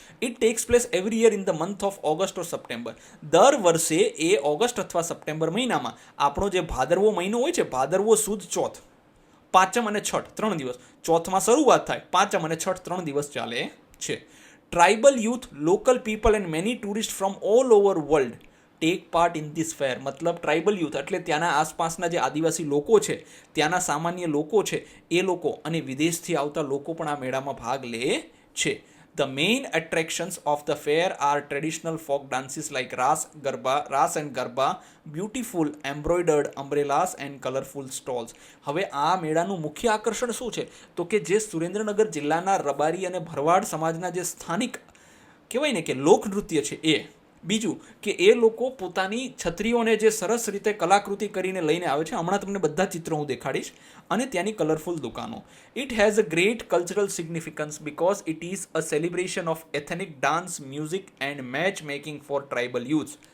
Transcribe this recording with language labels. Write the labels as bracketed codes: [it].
[en] It takes place every year in the month of August or September. [gu] દર વર્ષે એ August અથવા September મહિનામાં, આપણો જે ભાદરવો મહિનો હોય છે, ભાદરવો સુદ ચોથ, પાંચમ અને છઠ 3 દિવસ, ચોથમાં શરૂઆત થાય, પાંચમ અને છઠ 3 દિવસ ચાલે છે. [en] Tribal youth, local people and many tourist from all over world take part in this fair. [gu] મતલબ ટ્રાઇબલ યુથ એટલે ત્યાંના આસપાસના જે આદિવાસી લોકો છે, ત્યાંના સામાન્ય લોકો છે, એ લોકો અને વિદેશથી આવતા લોકો પણ આ મેળામાં ભાગ લે છે. [en] The main attractions of the fair are traditional folk dances like Ras and Garba, beautiful embroidered umbrellas and colorful stalls. [gu] હવે આ મેળાનું મુખ્ય આકર્ષણ શું છે? તો કે જે સુરેન્દ્રનગર જિલ્લાના રબારી અને ભરવાડ સમાજના જે સ્થાનિક કહેવાય ને કે લોકનૃત્ય છે એ. બીજું કે એ લોકો પોતાની છત્રીઓને જે સરસ રીતે કલાકૃતિ કરીને લઈને આવે છે. હમણાં તમને બધા ચિત્રો હું દેખાડીશ. અને ત્યાંની કલરફુલ દુકાનો. [en] It has a great cultural significance because it is a celebration of ethnic dance, music and match making for tribal youths.